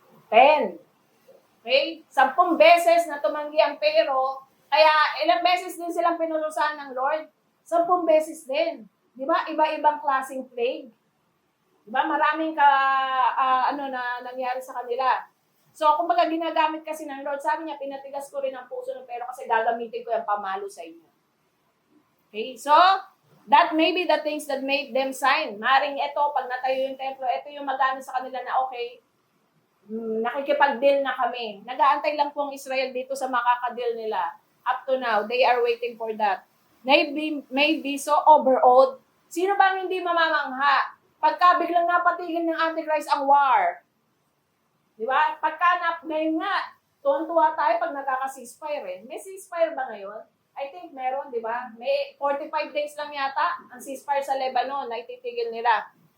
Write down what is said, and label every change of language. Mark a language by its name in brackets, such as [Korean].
[Filipino] 10. Okay? 10 beses na tumanggi ang Pharaoh, kaya ilang beses din silang pinulusan ng Lord? 10 beses din. Di ba? Iba-ibang klaseng plague. Di ba? Maraming na nangyari sa kanila. So, kumbaga ginagamit kasi ng Lord, sabi niya, pinatigas ko rin ang puso ng Pharaoh kasi gagamitin ko yung pamalo sa inyo. Okay? [English] So, that may be the things that made them sign. [Filipino] Maring ito, pag natayo yung templo, ito yung magano sa kanila na okay, nakikipag-deal na kami. Nag-aantay lang po ang Israel dito sa makaka-deal nila. [English] Up to now, they are waiting for that. May be so overawed. [Filipino] Sino bang hindi mamamangha? Pagka biglang napatigil ng Antichrist ang war. Di ba? Ngayon nga, tuwan-tuwa tayo pag nagkaka-ceasefire eh. May ceasefire ba ngayon? [English] I think [Filipino] meron, di ba? May 45 days lang yata ang ceasefire sa Lebanon na ititigil nila.